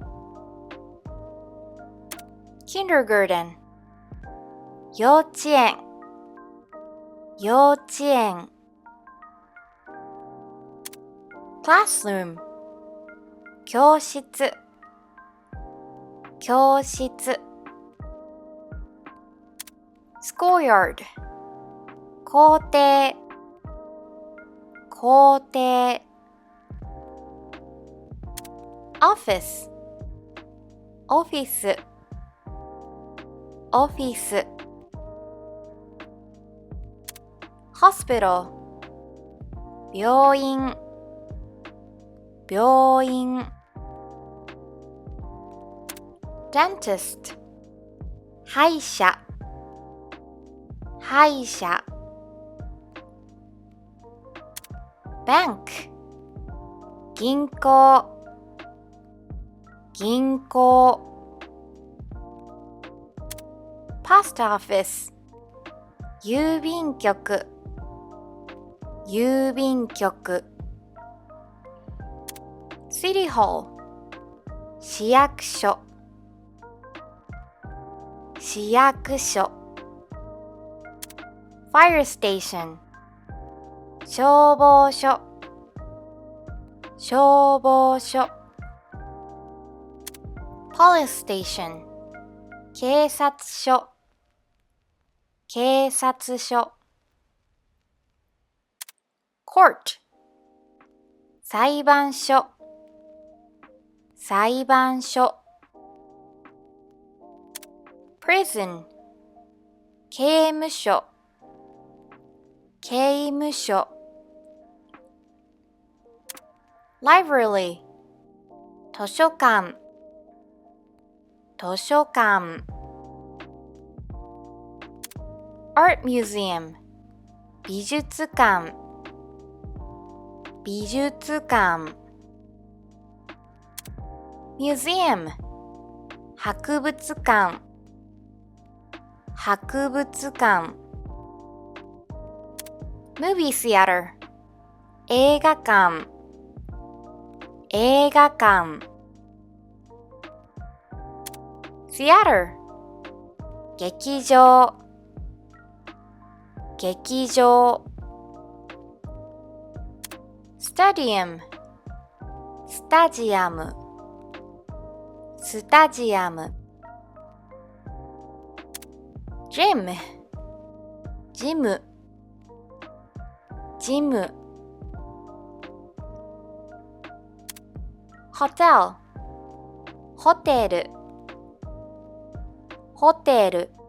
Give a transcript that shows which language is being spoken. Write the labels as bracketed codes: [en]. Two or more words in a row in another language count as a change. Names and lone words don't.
[ja] kindergarten 幼稚園幼稚園 classroom 教室教室 schoolyard 校庭校庭 office オフィスオフィス hospital 病院病院 dentist 歯医者歯医者 bank 銀行銀行 [en] post office [ja] 郵便局郵便局 [en] city hall [ja] 市役所市役所 [en] fire station [ja] 消防署消防署 [en] police station [ja] 警察署警察署 court 裁判所裁判所 prison 刑務所刑務所 library 図書館図書館 [en] art museum [ja] 美術館美術館 museum 博物館博物館 [en] movie theater [ja] 映画館映画館 theater 劇場劇場 stadium スタジアムスタジアム gym ジムジム hotel ホテルホテル